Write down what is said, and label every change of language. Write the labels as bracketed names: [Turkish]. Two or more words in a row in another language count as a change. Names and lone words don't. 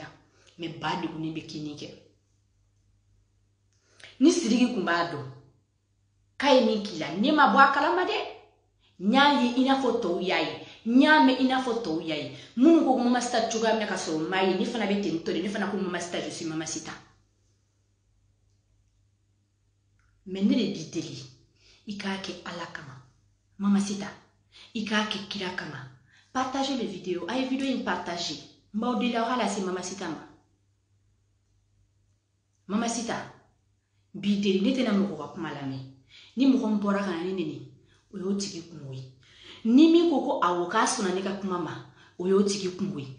[Bambara] Mais ba degunnen bɛ kini kɛ. Ni Sidiki kun b'a dɔn k'a ye min k'i la, ne ma bɔ a kalama dɛ. N y'a ye I n'a fɔ tɔw y'a ye. N y'a mɛn I n'a fɔ tɔw y'a ye. Minnu ko Mama Sita cogoya min na ka sɔrɔ n m'a ye, ne fana bɛ ten tɔ de. Ne fana ko Mama Sita, [French] je suis Mama Sita. [Bambara] Mais ne de b'i deli. I k'a kɛ Ala kama. Mama Sita, I k'a kɛ kira kama. [French] Partagez les vidéos. [Bambara] A ye vidéo in partager. N b'aw deli aw ka lase Mama Sita ma. Mama Sita, b'i deli, ne tɛna mɔgɔ ka kuma lamɛn. Ni mɔgɔ min bɔra ka na ne nɛni, o y'o tigi kungo ye. Ni min ko ko awɔ k'a sɔnna ne ka kuma ma, o y'o tigi kungo ye.